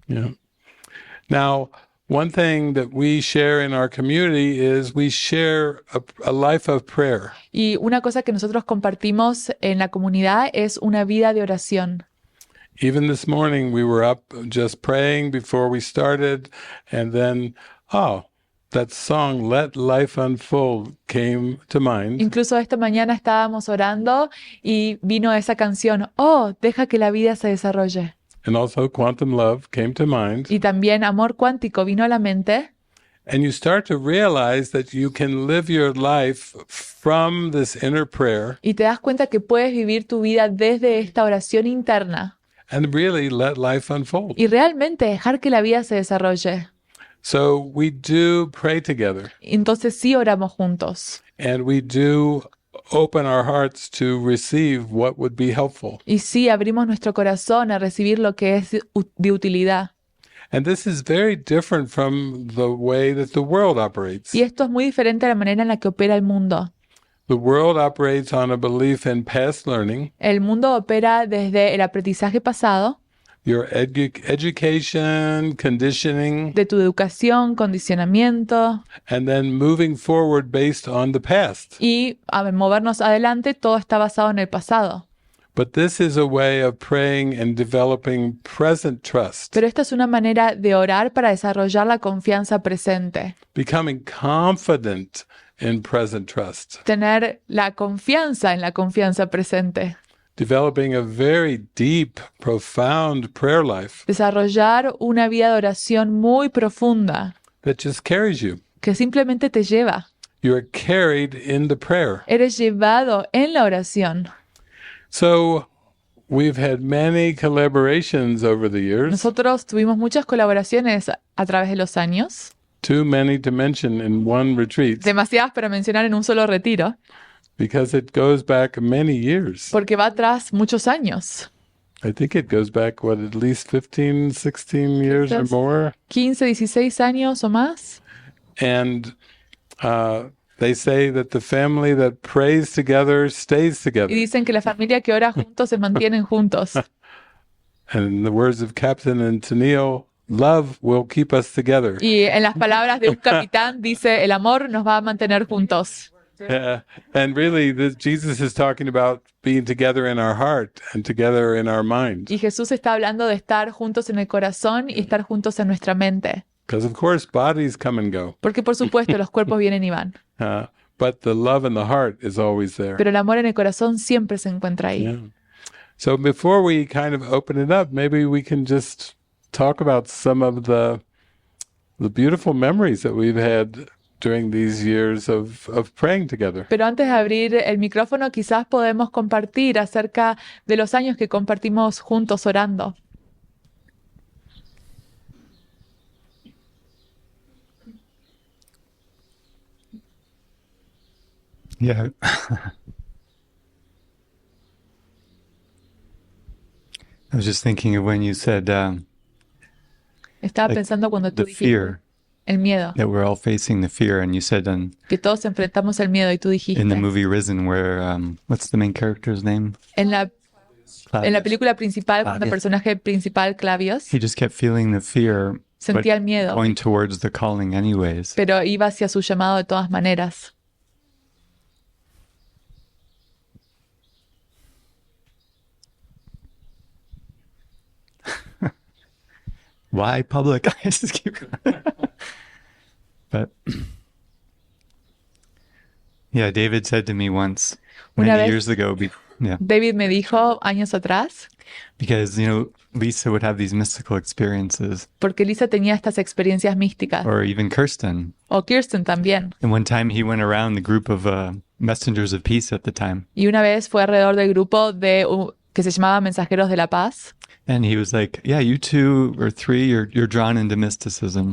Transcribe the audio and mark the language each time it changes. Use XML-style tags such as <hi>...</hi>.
<en>Yeah. Now, one thing that we share in our community is we share a life of prayer.</en> <es>Y una cosa que nosotros compartimos en la comunidad es una vida de oración.</es> <en>Even this morning, we were up just praying before we started, and then, that song, Let Life Unfold, came to mind.</en> <es>Incluso esta mañana estábamos orando y vino esa canción, Oh, deja que la vida se desarrolle.</es> <en>And also Quantum Love came to mind.</en> <es>Y también Amor Cuántico vino a la mente.</es> <en>And you start to realize that you can live your life from this inner prayer</en> <es>Y te das cuenta que puedes vivir tu vida desde esta oración interna</es> <en>and really let life unfold.</en> <es>y realmente dejar que la vida se desarrolle.</es> <en>So we do pray together,</en> <es>Entonces sí oramos juntos.</es> <en>and we do open our hearts to receive what would be helpful.</en> <es>Y sí abrimos nuestro corazón a recibir lo que es de utilidad.</es> <en>And this is very different from the way that the world operates.</en> <es>Y esto es muy diferente a la manera en la que opera el mundo.</es> <en>The world operates on a belief in past learning,</en> <es>El mundo opera desde el aprendizaje pasado,</es> <en>your education, conditioning,</en> <es>de tu educación, condicionamiento,</es> <en>and then moving forward based on the past.</en> <es>y a movernos adelante, todo está basado en el pasado.</es> <en>But this is a way of praying and developing present trust,</en> <es>Pero esta es una manera de orar para desarrollar la confianza presente,</es> <en>becoming confident in present trust,</en> <es>tener la confianza en la confianza presente,</es> <en>developing a very deep, profound prayer life</en> <es>desarrollar una vida de oración muy profunda</es> <en>that just carries you.</en> <es>que simplemente te lleva.</es> <en>You're carried in the prayer.</en> <es>Eres llevado en la oración.</es> <en>So we've had many collaborations over the years,</en> <es>Nosotros tuvimos muchas colaboraciones a través de los años,</es> <en>too many to mention in one retreat,</en> <es>demasiadas para mencionar en un solo retiro,</es> <en>because it goes back many years.</en> <es>porque va atrás muchos años,</es> <en>I think it goes back, at least 15, 16 years or more.</en> <es>15, 16 años o más.</es> <en>And they say that the family that prays together stays</en> <es>Y</es> <en>together.</en> <es>dicen que la familia que ora juntos se mantienen juntos.</es> <en>And in the words of Captain and Tennille, love will keep us together.</en> <es>Y en las palabras de un capitán dice, el amor nos va a mantener juntos.</es> <en>And really, Jesus is talking about being together in our heart and together in our mind.</en> <es>Y Jesús está hablando de estar juntos en el corazón y estar juntos en nuestra mente.</es> <en>Because, of course, bodies come and go.</en> <es>Porque por supuesto los cuerpos vienen y van.</es> <en>But the love in the heart is always there.</en> <es>Pero el amor en el corazón siempre se encuentra ahí.</es> <en>Yeah. So before we kind of open it up, maybe we can just talk about some of the beautiful memories that we've had during these years of praying together.</en> <es>Pero antes de abrir el micrófono, quizás podemos compartir acerca de los años que compartimos juntos orando.</es> <en>Yeah. I was just thinking of when you said</en> <es>Estaba</es> <en>like</en> <es>pensando cuando tú</es> <en>the</en> <es>dijiste</es> <en>fear,</en> <es>el miedo,</es> <en>that we're all facing the fear, and you said</en> <es>que todos enfrentamos el miedo y tú dijiste</es> <en>in the movie Risen where what's the main character's name?</en> <es>en la película principal, cuando el personaje principal, Clavius,</es> <en>He just kept feeling the fear, but</en> <es>sentía el miedo,</es> <en>going towards the calling anyways.</en> <es>pero iba hacia su llamado de todas maneras.</es> <en>Why public? I just keep But yeah, David said to me once</en> <es>Una</es> <en>many</en> <es>vez-</es> <en>years ago,</en> <es>David me dijo años atrás,</es> <en>because Lisa would have these mystical experiences,</en> <es>porque Lisa tenía estas experiencias místicas,</es> <en>or even Kirsten.</en> <es>o Kirsten también.</es> <en>And one time he went around the group of messengers of peace at the time,</en> <es>Y una vez fue alrededor del grupo que se llamaba Mensajeros de la Paz,</es> <en>and he was like, "Yeah, you 2 or 3, you're drawn into mysticism,</en>